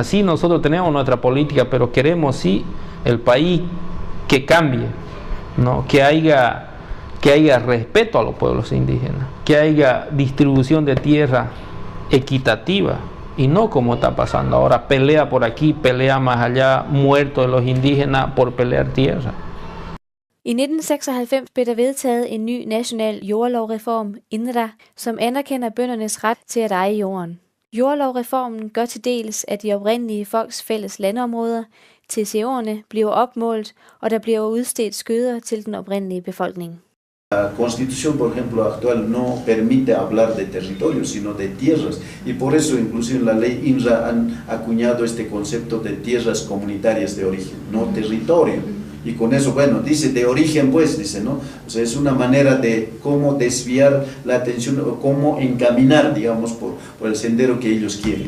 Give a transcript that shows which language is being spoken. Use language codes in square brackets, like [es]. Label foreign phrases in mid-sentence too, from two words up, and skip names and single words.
[es] Sí, nosotros tenemos nuestra política, pero queremos sí el país que cambie, ¿no? Que haya respeto a los pueblos indígenas, que haya distribución de tierra equitativa y no como está pasando ahora, pelea por aquí, pelea más allá, muertos de los indígenas por pelear tierra. [da] I 1996 blev der vedtaget en ny national jordlovreform, INRA, som anerkender bøndernes ret til at eje jorden. Jordlovreformen gør til dels, at de oprindelige folks fælles landområder, TCO'erne, bliver opmålt, og der bliver udstedt skøder til den oprindelige befolkning. [es] La Constitución, por ejemplo, actual no permite hablar de territorio, sino de tierras, y por eso inclusive en la ley INRA han acuñado este concepto de tierras comunitarias de origen, no territorio. Y con eso, bueno, dice de origen, pues, dice, ¿no? O sea, es una manera de cómo desviar la atención o cómo encaminar, digamos, por el sendero que ellos quieren.